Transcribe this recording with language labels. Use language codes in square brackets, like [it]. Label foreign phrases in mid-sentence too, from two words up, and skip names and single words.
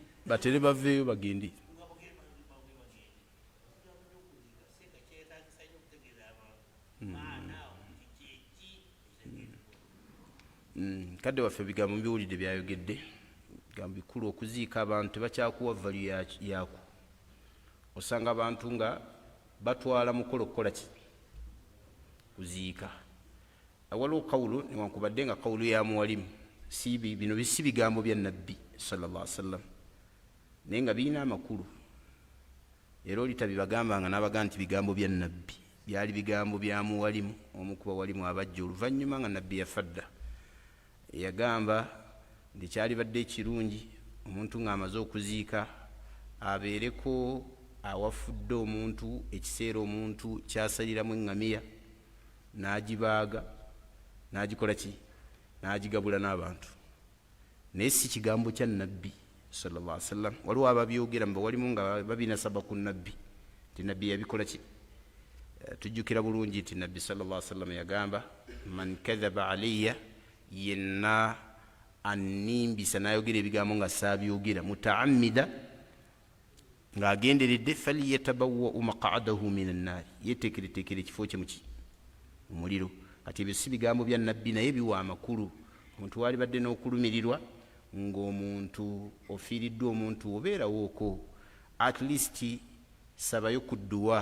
[lg] batere baveeyo bagende. Kadde waffe bigambo biwulidde byayogedde bigambo bikulu. Okuziika abantu tebakyakuwa value yaku. Osanga abantu nga batwala mukolo kukola ki? Kuziika. Waliwo kawulu newankubadde nga kawulu ya muwalimu, bino bisi bigambo bya nabbi [ar] صلى الله عليه وسلم, [lg] naye nga birina amakulu. Era oli tabibagambanga n'abaga nti bigambo bya nabbi, byali bigambo bya muwalimu, omu ku bawalimu abajja oluvannyuma nga nabbi yafadda. Yagamba nti kyalibadde ekirungi omuntu ng'amaze okuziika abeereko awafudde omuntu ekiseera omuntu kyasaliramu eŋŋamiya, n'agibaaga, n'agikola ki? N'agigabula n'abantu. Naye si kigambo kya nabbi [ar] صلى الله عليه وسلم. [lg] Waliwo ababyogera mubawalimu nga babinasaba ku nabbi, nti nabbi yabikola ki? Tujjukira bulungi nti nabbi [ar] صلى الله عليه وسلم [lg] yagamba, [ar] من كذب علي, [lg] yenna annimbisa n'ayogera ebigambo nga saabyogera, mutaammida, ng'agenderedde, [ar] فليتبوأ مقعده من النار, [lg] yeteekereteekere ekifo kye muki? Mu muliro. Kati ebyo si bigambo bya nabbi, naye biwa amakulu. Omuntu walibadde n'okulumirirwa ng'omuntu ofiiriddwa omuntu obeerawo oko, [en] at least [lg] sabayo ku dduwa.